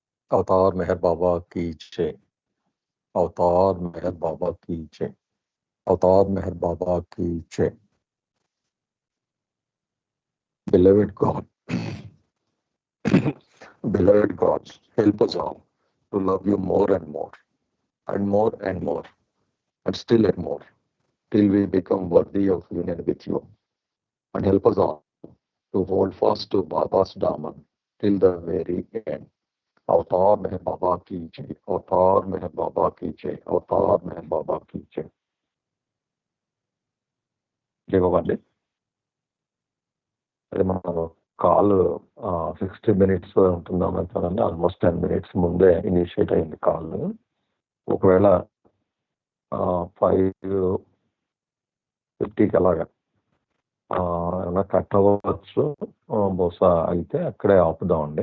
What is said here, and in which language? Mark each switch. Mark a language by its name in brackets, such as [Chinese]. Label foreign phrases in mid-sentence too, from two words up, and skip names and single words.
[Hindi] अवतार मेहर बाबा की जय। अवतार मेहर बाबा की जय। अवतार मेहर बाबा की जय। [English] Beloved God, beloved God, help us all to love you more and more, and more and more, and still and more, till we become worthy of union with you. And help us all to hold fast to Baba's Daman till the very end. [Hindi] अवतार मेहर बाबा की जय। अवतार मेहर बाबा की जय। अवतार मेहर बाबा की जय। [Telugu] జై బాబా అండి. అదే మనం కాల్ 60 minutes ఉంటుందాం అంటారండి. [English] almost 10 minutes [Telugu] ముందే ఇనిషియేట్ అయింది కాల్. ఒకవేళ 5:50కి అలాగా ఏమైనా కట్ అవ్వచ్చు, బహుశా అయితే అక్కడే ఆపుదామండి.